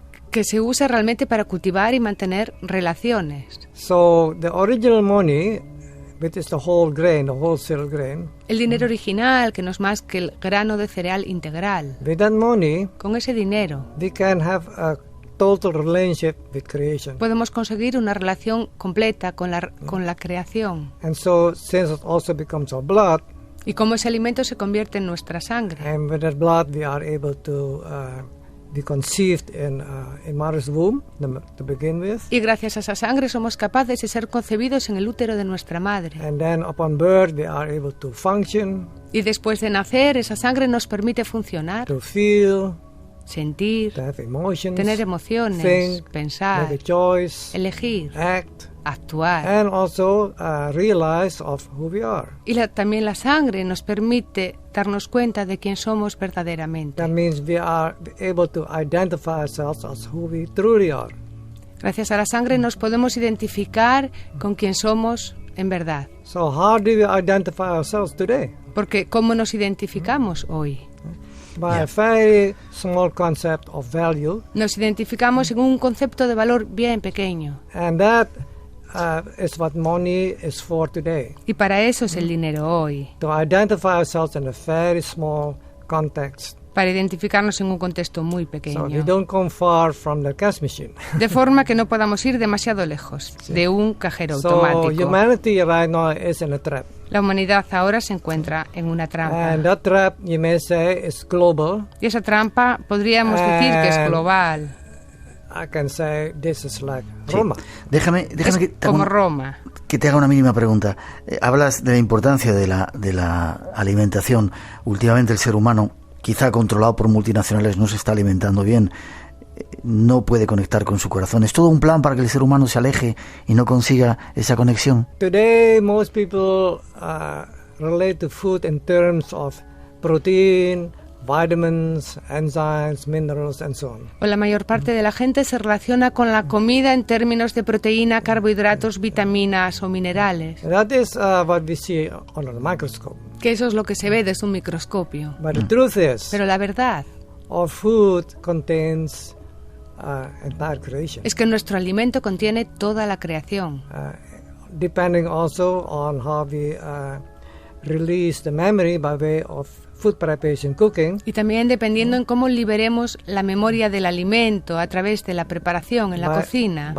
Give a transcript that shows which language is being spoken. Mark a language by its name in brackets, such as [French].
[Spanish] que se usa realmente para cultivar y mantener relaciones. [English] So the original money, which is the whole grain, the whole cereal grain, [Spanish] El dinero original, que no es más que el grano de cereal integral. [English] with that money, [Spanish] Con ese dinero [English] we can have a total relationship with creation. [Spanish] podemos conseguir una relación completa con la creación. [English] And so since it also becomes our blood, [Spanish] Y como ese alimento se convierte en nuestra sangre. [English] and with that blood we are able to be conceived in mother's womb to begin with, [Spanish] Y gracias a esa sangre somos capaces de ser concebidos en el útero de nuestra madre. [English] and then upon birth we are able to function, [Spanish] Y después de nacer, esa sangre nos permite funcionar, [English] to feel, [Spanish] sentir, [English] to have emotions, [Spanish] tener emociones, [English] think, [Spanish] pensar, [English] make a choice, [Spanish] elegir, [English] act, [Spanish] actuar. [English] and also realize of who we are. [Spanish] Y también la sangre nos permite darnos cuenta de quién somos verdaderamente. [English] That means we are able to identify ourselves as who we truly are. [Spanish] Gracias a la sangre nos podemos identificar con quién somos en verdad. [English] So how do we identify ourselves today? [Spanish] Porque ¿cómo nos identificamos hoy? [English] By a very small concept of value, [Spanish] Nos identificamos en un concepto de valor bien pequeño. [English] and that is what money is for today. [Spanish] Y para eso es el dinero hoy. [English] To identify ourselves in a very small context. [Spanish] Para identificarnos en un contexto muy [English] So we [Spanish] pequeño. [English] don't come far from the cash machine. [Spanish] De forma que no podamos ir demasiado lejos de un cajero [English] So [Spanish] automático. [English] humanity right now is in a trap. [Spanish] La humanidad ahora se encuentra en una trampa. [English] And that trap, you may say, is global. [Spanish] Y esa trampa podríamos decir que es global. [English] I can say this is like [Spanish] Sí. [English] Roma. [Spanish] Déjame Es que te haga como un- Roma. que te haga una mínima pregunta. Hablas de la importancia de la alimentación. Últimamente el ser humano, quizá controlado por multinacionales, no se está alimentando bien. No puede conectar con su corazón. ¿Es todo un plan para que el ser humano se aleje y no consiga esa conexión? [English] Today, most people relate to food in terms of protein, vitamins, enzymes, minerals, and so on. [Spanish] O la mayor parte de la gente se relaciona con la comida en términos de proteína, carbohidratos, vitaminas o minerales. [English] That is what we see under the microscope. [Spanish] Que eso es lo que se ve desde un microscopio. [English] But the truth is, [Spanish] Pero la verdad [English] our food contains entire creation. [Spanish] es que nuestro alimento contiene toda la creación. [English] Depending also on how we release the memory by way of food preparation, cooking. [Spanish] Y también dependiendo en cómo liberemos la memoria del alimento a través de la preparación en la cocina.